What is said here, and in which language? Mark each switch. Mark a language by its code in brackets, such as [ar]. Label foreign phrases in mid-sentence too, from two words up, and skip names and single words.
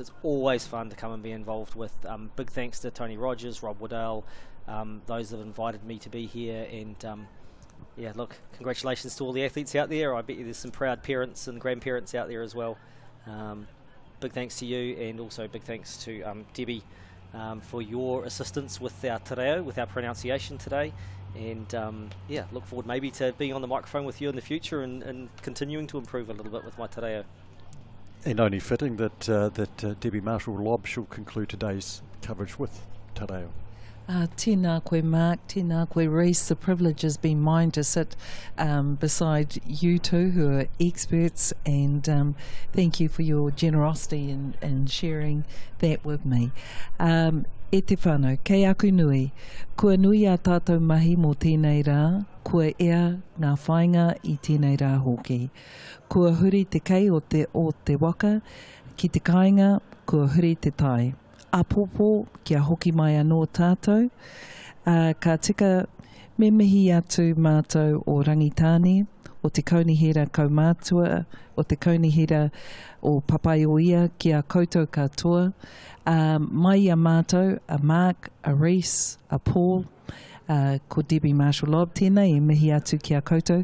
[en] It's always fun to come and be involved with. Big thanks to Tony Rogers, Rob Waddell, those that have invited me to be here, and yeah, look, congratulations to all the athletes out there. I bet you there's some proud parents and grandparents out there as well. Big thanks to you, and also big thanks to Debbie for your assistance with our [mi] te reo, [en] with our pronunciation today. And yeah, look forward maybe to being on the microphone with you in the future and continuing to improve a little bit with my [mi] te reo. [en] And only fitting that Debbie Marshall-Lobb shall conclude today's coverage with [mi] te reo. Tēnā koe Mark, tēnā koe Rhys. [en] The privilege has been mine to sit beside you two who are experts, and thank you for your generosity and sharing that with me. [mi] E te whānau, kei aku nui, kua nui a tātou mahi mō tēnei rā, kua ea ngā whainga i tēnei rā hoki. Kua huri te kei o te waka, ki te kāinga, kua huri te tai. Apopo, kia hoki mai anō tātou, ka tika me mihi atu mātou o rangitāne, o te kaunihira kaumātua, o te kaunihira o papai o ia, kia koutou katoa, mai a mātou, a Mark, a Reese, a Paul, ko Debbie Marshall-Lobb tēnei, e mihi atu kia koutou.